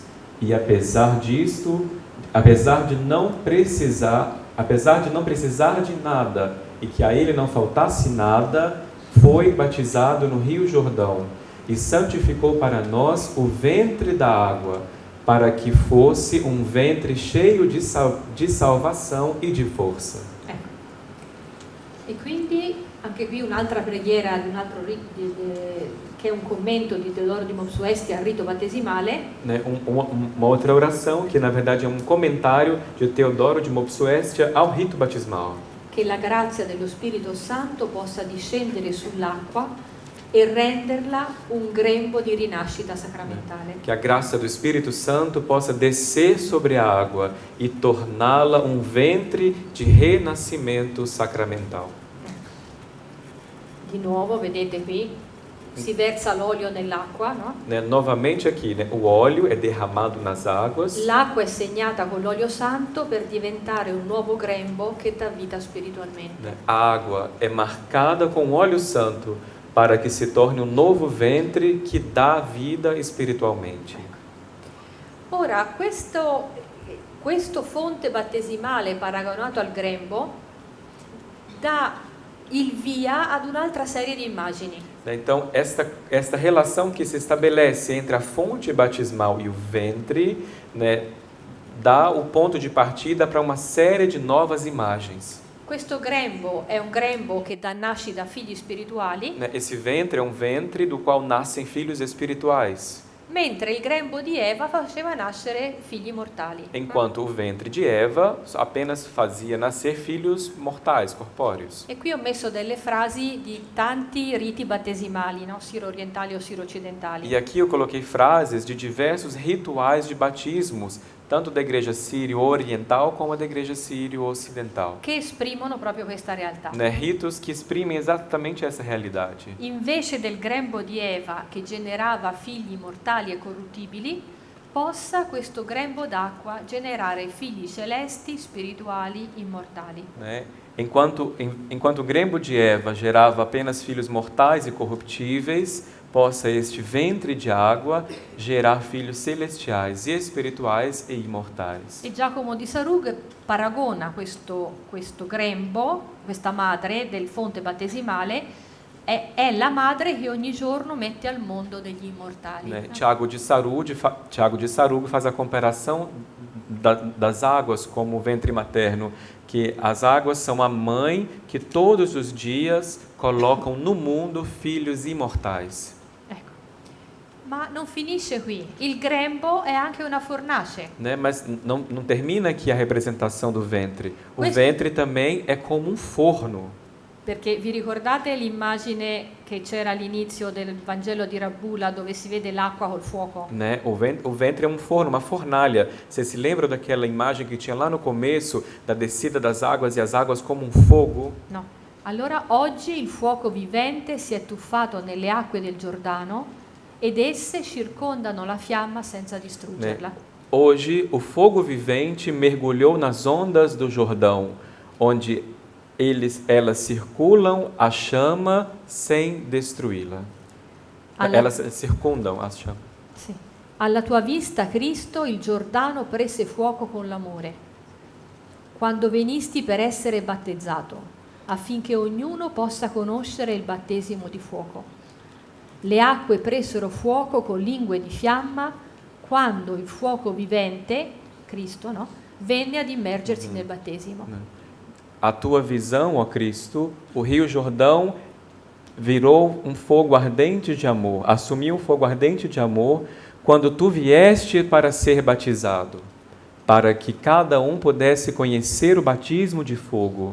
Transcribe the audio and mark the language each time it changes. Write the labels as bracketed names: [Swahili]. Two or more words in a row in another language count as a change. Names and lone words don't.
[Portuguese] E apesar de não precisar de nada e que a ele não faltasse nada, foi batizado no Rio Jordão e santificou para nós o ventre da água, para que fosse um ventre cheio de salvação e de força. [Italian] Ecco. E quindi anche anche qui un'altra preghiera di un altro che è un commento di Teodoro di Mopsuestia al rito battesimale. [Portuguese] Né, uma outra oração que na verdade é um comentário de Teodoro de Mopsuestia ao rito batismal. [Italian] Che la grazia dello Spirito Santo possa discendere sull'acqua e renderla un grembo di rinascita sacramentale. [Portuguese] Que a graça do Espírito Santo possa descer sobre a água e torná-la um ventre de renascimento sacramental. [Italian] Di nuovo, vedete qui, si versa l'olio nell'acqua, no? [Portuguese] Né, novamente aqui, né, o óleo é derramado nas águas. [Italian] L'acqua è segnata con l'olio santo per diventare un nuovo grembo che dà vita spiritualmente. [Portuguese] Né, a água é marcada com óleo santo para que se torne um novo ventre que dá vida espiritualmente. [Italian] Ora, questo fonte battesimale paragonato al grembo dà il via ad un'altra serie di immagini. [Portuguese] Então, esta relação que se estabelece entre a fonte batismal e o ventre, né, dá o ponto de partida para uma série de novas imagens. [Italian] Questo grembo è un grembo che dà nascita a figli spirituali, [Portuguese] Né, esse ventre é um ventre do qual nascem filhos espirituais, [Italian] mentre il grembo di Eva faceva nascere figli mortali. [Portuguese] enquanto o ventre de Eva apenas fazia nascer filhos mortais, corpóreos. [Italian] E qui ho messo delle frasi di tanti riti battesimali, no? Siro-orientali o siro-occidentali. [Portuguese] E aqui eu coloquei frases de diversos rituais de batismos, tanto da igreja sírio-oriental como da igreja sírio-ocidental. [Italian] Che esprimono proprio questa realtà. [Portuguese] Né, ritos que exprimem exatamente essa realidade. [Italian] Invece del grembo di Eva che generava figli mortali e corruttibili, possa questo grembo d'acqua generare figli celesti, spirituali, immortali. [Portuguese] Né? Enquanto o grembo de Eva gerava apenas filhos mortais e corruptíveis, possa este ventre de água gerar filhos celestiais e espirituais e imortais. [Italian] E Giacomo di Sarug paragona questo grembo, questa madre del fonte battesimale, è la madre che ogni giorno mette al mondo degli immortali. [Portuguese] Né? Tiago de Sarug faz a comparação das águas como o ventre materno, que as águas são a mãe que todos os dias colocam no mundo filhos imortais. [Italian] Ecco. Ma non finisce qui, il grembo è anche una fornace. [Portuguese] Né? Mas não termina aqui a representação do ventre. O [Italian] Questo- [Portuguese] ventre também é como um forno. [Italian] Perché vi ricordate l'immagine che c'era all'inizio del Vangelo di Rabbula dove si vede l'acqua col fuoco? [Portuguese] Né? O ventre é um forno, uma fornalha. Você se lembra daquela imagem que tinha lá no começo, da descida das águas e as águas como um fogo? [Italian] No. Allora oggi il fuoco vivente si è tuffato nelle acque del Giordano ed esse circondano la fiamma senza distruggerla. [Portuguese] Né? Hoje, o fogo vivente mergulhou nas ondas do Jordão, onde elas circulam a chama sem destruí-la. Elas circundam a chama. [Italian] Sì. Alla tua vista, Cristo, il Giordano prese fuoco con l'amore, quando venisti per essere battezzato, affinché ognuno possa conoscere il battesimo di fuoco. Le acque presero fuoco con lingue di fiamma quando il fuoco vivente, Cristo, no? Venne ad immergersi nel battesimo. [Portuguese] A tua visão, ó Cristo, o rio Jordão virou um fogo ardente de amor, assumiu um fogo ardente de amor quando tu vieste para ser batizado, para que cada um pudesse conhecer o batismo de fogo.